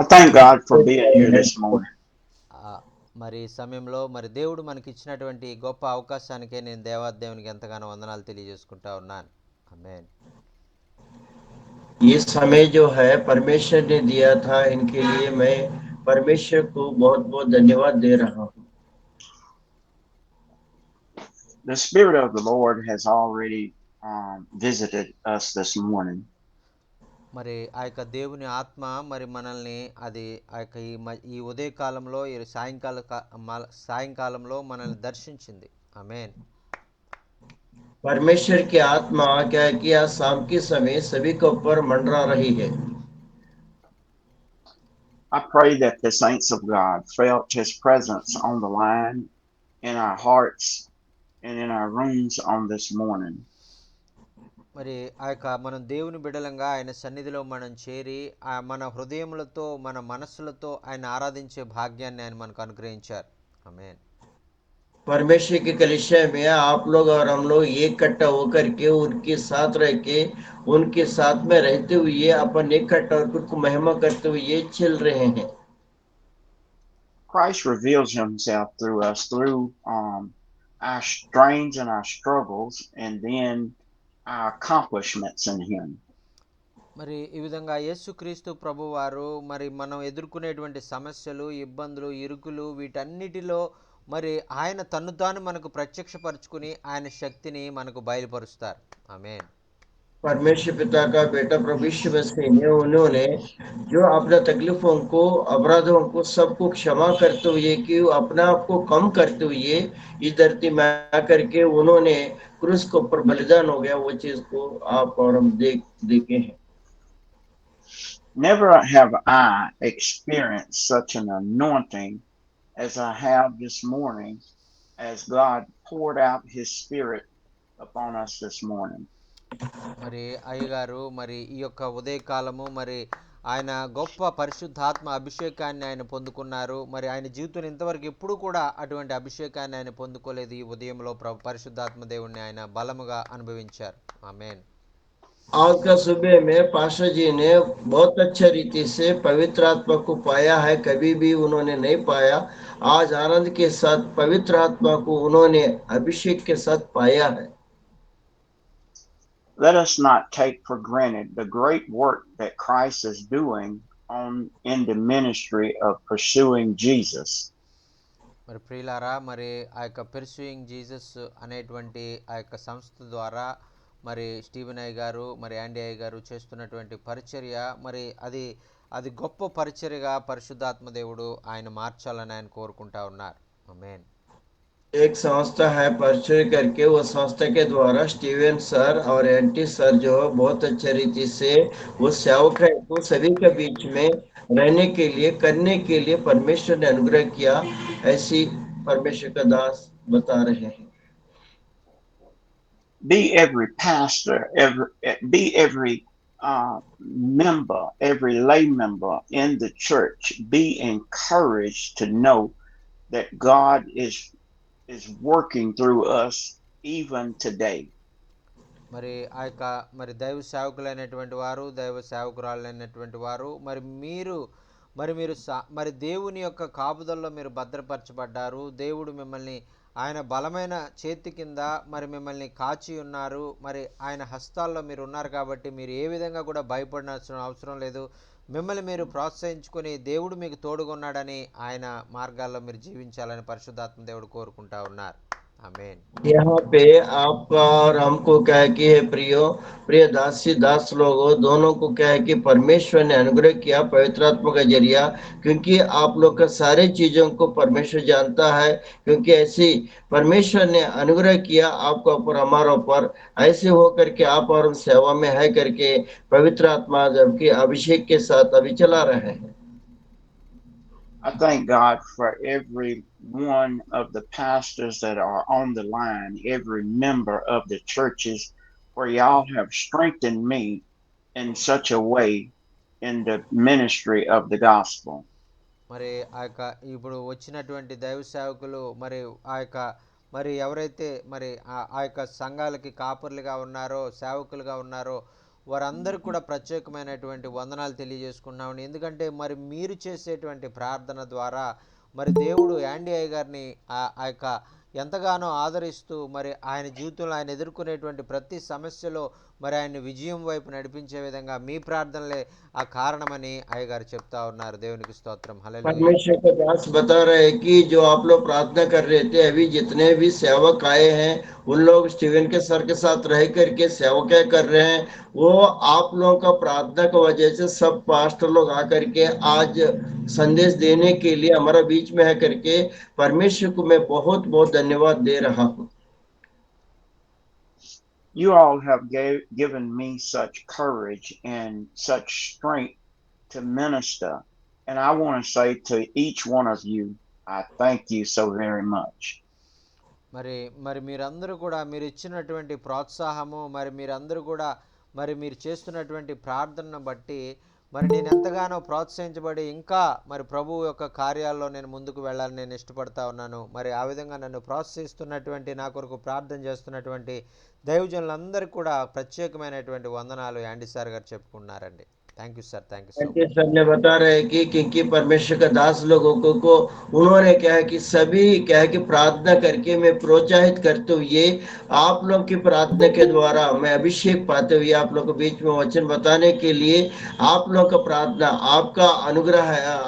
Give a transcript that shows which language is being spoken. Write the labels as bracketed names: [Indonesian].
[English] thank God for being here this morning. [Telugu] మరి ఈ సమయంలో మరి దేవుడు మనకి ఇచ్చినటువంటి గొప్ప అవకాశానికే నేను దేవాదేవునికి ఎంతగానో వందనాలు తెలియజేసుకుంటా ఉన్నాను. ఆమేన్. [Hindi] ये समय जो है परमेश्वर ने दिया था, इनके लिए मैं परमेश्वर को बहुत बहुत धन्यवाद दे रहा हूँ. [English] The Spirit of the Lord has already visited us this morning. [Telugu] మరి ఆ యొక్క దేవుని ఆత్మ మరి మనల్ని అది ఆ యొక్క ఈ ఉదయ కాలంలో ఈ సాయంకాలంలో మనల్ని దర్శించింది. ఆమేన్. [Hindi] परमेश्वर की आत्मा क्या है कि आज शाम के समय सभी के ऊपर मंडरा रही है. [English] I pray that the saints of God felt His presence on the line, in our hearts, and in our rooms on this morning. [Telugu] మరి ఆ యొక్క మనం దేవుని బిడ్డలంగా ఆయన సన్నిధిలో మనం చేరి మన హృదయములతో మన మనస్సులతో ఆయన ఆరాధించే భాగ్యాన్ని ఆయన మనకు అనుగ్రహించారు. ఆమేన్. [Hindi] परमेश्वर की कलीसिया में आप लोग और हम लोग इकट्ठा होकर के उनके साथ रह के उनके साथ में रहते हुए अपन इकट्ठा होकर उनको महिमा करते हुए चल रहे हैं. [English] Christ reveals Himself through us, through our strains and our struggles, and then our accomplishments in Him. [Telugu] మరి ఈ విధంగా యేసుక్రీస్తు ప్రభువారు మరి మనం ఎదుర్కొనేటువంటి సమస్యలు, ఇబ్బందులు, ఇరుకులు వీటన్నిటిలో మరి ఆయన తన్ను తాను మనకు ప్రత్యక్షపరుచుకుని ఆయన శక్తిని మనకు బయలుపరుస్తారు. ఆమేన్. [Hindi] परमेश्वर पिता का बेटा प्रभु यीशु मसीह ने उन्होंने जो अपना तकलीफों को अपराधों को सबको क्षमा करते हुए कि अपने आप को कम करते हुए इस धरती में आकर के उन्होंने क्रूस के ऊपर बलिदान हो गया. वो चीज को आप और हम देखे हैं. [English] Never have I experienced such an anointing as I have this morning, as God poured out His Spirit upon us this morning. [Telugu] మరి అయ్యగారు మరి ఈ యొక్క ఉదయకాలము మరి ఆయన గొప్ప పరిశుద్ధాత్మ అభిషేకాన్ని ఆయన పొందుకున్నారు. మరి ఆయన జీవితంలో ఇంతవరకు ఎప్పుడు కూడా అటువంటి అభిషేకాన్ని ఆయన పొందుకోలేదు. ఈ ఉదయంలో పరిశుద్ధాత్మ దేవుణ్ణి ఆయన బలముగా అనుభవించారు. ఆమేన్. [Hindi] आज का सुबह में पाशा जी ने बहुत अच्छा रीति से पवित्र आत्मा को पाया है. कभी भी उन्होंने नहीं पाया. आज आनंद के साथ पवित्र आत्मा को उन्होंने अभिषेक के साथ पाया है. [English] Let us not take for granted the great work that Christ is doing in the ministry of pursuing Jesus. [Telugu] మరి ప్రియులారా మరి ఆ యొక్క పర్సూయింగ్ జీసస్ అనేటువంటి ఆ యొక్క సంస్థ ద్వారా మరి స్టీవెన్ అయ్య గారు మరి యాండీ అయ్య గారు చేస్తున్నటువంటి పరిచర్య మరి అది గొప్ప పరిచర్యగా పరిశుద్ధాత్మ దేవుడు ఆయన మార్చాలని ఆయన కోరుకుంటా ఉన్నారు. ఆమేన్. [Hindi] एक संस्था है परिचय करके, वो संस्था के द्वारा स्टीवन सर और एंटी सर जो बहुत अच्छे रीति से वो सेवक है तो सभी के बीच में रहने के लिए करने के लिए परमेश्वर ने अनुग्रह किया. ऐसी परमेश्वर का दास बता रहे हैं. [English] Be every pastor, be every member, every lay member in the church, be encouraged to know that God is working through us even today. [Telugu] మరి ఆ యొక్క మరి దైవ సేవకులైనటువంటి వారు దైవ సేవకురాలైనటువంటి వారు మరి మీరు మరి దేవుని యొక్క కాపుదల్లో మీరు భద్రపరచబడ్డారు. దేవుడు మిమ్మల్ని ఆయన బలమైన చేతి కింద మరి మిమ్మల్ని కాచి ఉన్నారు. మరి ఆయన హస్తాల్లో మీరు ఉన్నారు కాబట్టి మీరు ఏ విధంగా కూడా భయపడాల్సిన అవసరం లేదు. మిమ్మల్ని మీరు ప్రోత్సహించుకొని దేవుడు మీకు తోడుగా ఉన్నాడని ఆయన మార్గాల్లో మీరు జీవించాలని పరిశుద్ధాత్మ దేవుడు కోరుకుంటా ఉన్నారు. ఆమేన్. [Hindi] यहाँ पे आपका और हमको क्या है कि प्रिय दासी दास लोगों दोनों को क्या है कि परमेश्वर ने अनुग्रह किया पवित्र आत्मा का जरिया, क्योंकि आप लोग का सारे चीजों को परमेश्वर जानता है. क्योंकि ऐसी परमेश्वर ने अनुग्रह किया आपका ऊपर हमारा ऊपर, ऐसे हो करके आप और हम सेवा में है करके पवित्र आत्मा जबकि अभिषेक के साथ अभी चला रहे हैं. [English] I thank God for every one of the pastors that are on the line, every member of the churches, where y'all have strengthened me in such a way in the ministry of the gospel. [Telugu] మరి ఆ యొక్క ఇప్పుడు వచ్చినటువంటి దైవ సేవకులు మరి ఆ యొక్క మరి ఎవరైతే మరి ఆ యొక్క సంఘాలకి కాపర్లుగా ఉన్నారో సేవకులుగా ఉన్నారో వారందరికీ కూడా ప్రత్యేకమైనటువంటి వందనాలు తెలియజేసుకున్నామండి. ఎందుకంటే మరి మీరు చేసేటువంటి ప్రార్థన ద్వారా మరి దేవుడు యాండీ అయ్య గారిని ఆ యొక్క ఎంతగానో ఆదరిస్తూ మరి ఆయన జీవితంలో ఆయన ఎదుర్కొనేటువంటి ప్రతి సమస్యలో మరి ఆయన్ని విజయం వైపు నడిపించే విధంగా మీ ప్రార్థనలే ఆ కారణమని అయ్యగారు చెప్తా ఉన్నారు. దేవునికి స్తోత్రం. హల్లెలూయా. [Hindi] परमेश्वर का दास बता रहे हैं कि जो आप लोग प्रार्थना कर रहे थे, अभी जितने भी सेवक आए हैं उन लोग स्टीवन के सर के साथ रह करके सेवकाई कर रहे हैं। वो आप लोगों का प्रार्थना की वजह से सब पास्टर लोग आकर के आज संदेश देने के लिए हमारा बीच में है करके परमेश्वर को मैं बहुत बहुत धन्यवाद दे रहा हूँ। [English] You all have given me such courage and such strength to minister. And I want to say to each one of you, I thank you so very much. [Telugu] మరి మీరందరూ కూడా మీరు ఇచ్చినటువంటి ప్రోత్సాహము మరి మీరందరూ కూడా మరి మీరు చేస్తున్నటువంటి ప్రార్థనను బట్టి మరి నేను ఎంతగానో ప్రోత్సహించబడి ఇంకా మరి ప్రభువు యొక్క కార్యాల్లో నేను ముందుకు వెళ్ళాలని నేను ఇష్టపడతా ఉన్నాను. మరి ఆ విధంగా నన్ను ప్రోత్సహిస్తున్నటువంటి నా కొరకు ప్రార్థన చేస్తున్నటువంటి దైవజనులందరికీ కూడా ప్రత్యేకమైనటువంటి వందనాలు యాండీ సార్ గారు చెప్పుకున్నారండి. [English] Thank you sir, thank you so much. [Hindi] Sir ने बता रहे हैं कि क्योंकि परमेश्वर का दास लोगों को उन्होंने क्या है कि सभी क्या है कि प्रार्थना करके मैं प्रोत्साहित करते हुए आप लोग की प्रार्थना के द्वारा मैं अभिषेक पाते हुए आप लोग के बीच में वचन बताने के लिए आप लोग का प्रार्थना आपका अनुग्रह है।